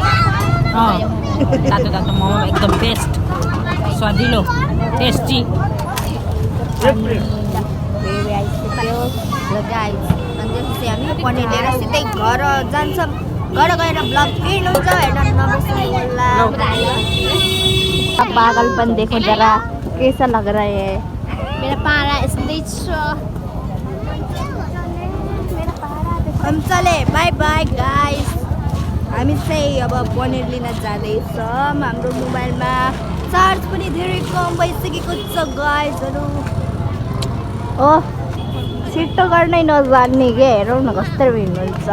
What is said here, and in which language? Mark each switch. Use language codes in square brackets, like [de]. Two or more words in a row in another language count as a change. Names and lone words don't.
[ne] तातो तातो मोमो एकदम बेस्ट स्वादिलो टेस्टी आइसक्यो र गाइस अनि त्यसपछि हामी पनिर लिएर सिधै घर जान्छौँ। घर गएर ब्लग हेर्नुहुन्छ, हेर्न नबिर्सनु होला। [hi] पागलपन देखो जरा कैसा लग रहा है। [ne] मेरो पारा यस्तै छ। [hi] हम चले [en] bye bye guys. [ne] हामी चाहिँ अब पनिर लिन जाँदैछौँ। हाम्रो मोबाइलमा चार्ज पनि धेरै कम भइसकेको छ गाइसहरू। ओ छिट्टो गर्नै नजान्ने के हेरौँ न कस्तो हिँड्नुहुन्छ।